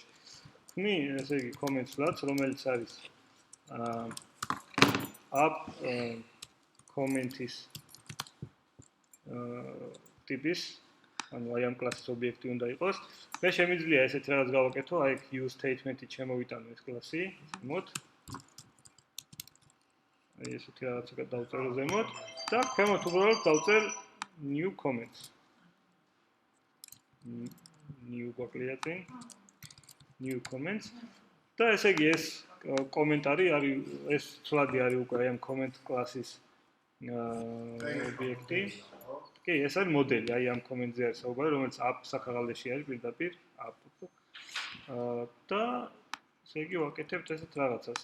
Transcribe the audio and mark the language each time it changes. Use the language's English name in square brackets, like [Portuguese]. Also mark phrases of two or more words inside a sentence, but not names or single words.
[Georgian] ხმი, ესე იგი comments-ლაც, რომელიც არის [English] app comment- [Georgian] ის ტიპის, ანუ აი ამ კლასის ობიექტი უნდა იყოს. მე შემიძლია ესეთი რაღაც გავაკეთო, აი [English] use statement- [Georgian] ი შემოვიტანო ეს კლასი ზემოთ. აი ესეთი რაღაცა დავწერო ზემოთ და ქვემოთ უბრალოდ დავწერ [English] new comments. [Georgian] new გვაკლია წინ [English] new comments [Georgian] და ესე იგი ეს კომენტარი არის ეს ცვლადი არის უკვე ამ [English] comment class- [Georgian] ის ობიექტი. კი, ეს არის მოდელი, აი ამ comment-ზე არის საუბარი, რომელიც app საქაღალდეში არის პირდაპირ app. და ესე იგი ვაკეთებთ ესეთ რაღაცას.